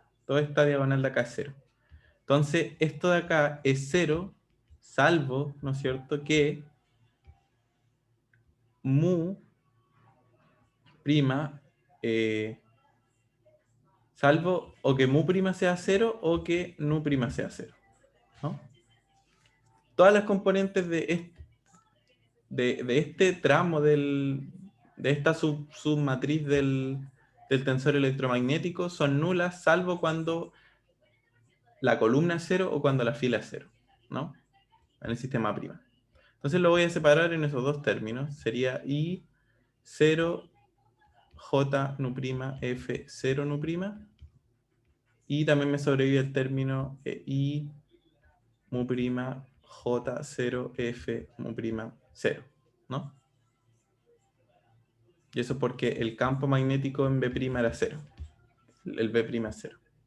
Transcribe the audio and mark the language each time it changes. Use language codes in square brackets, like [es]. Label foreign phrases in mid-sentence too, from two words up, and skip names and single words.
[es] Toda esta diagonal de acá es 0. Entonces, esto de acá es 0, salvo, ¿no es cierto?, que mu prima, salvo o que mu prima sea 0 o que nu prima sea 0, ¿no? Todas las componentes de este tramo de esta submatriz del tensor electromagnético son nulas, salvo cuando la columna es 0 o cuando la fila es 0, ¿no? En el sistema prima. Entonces lo voy a separar en esos dos términos. Sería I 0 J nu prima F 0 nu prima. Y también me sobrevive el término I mu prima J 0 F mu prima 0, ¿no? Y eso porque el campo magnético en B' era 0. El B' es 0.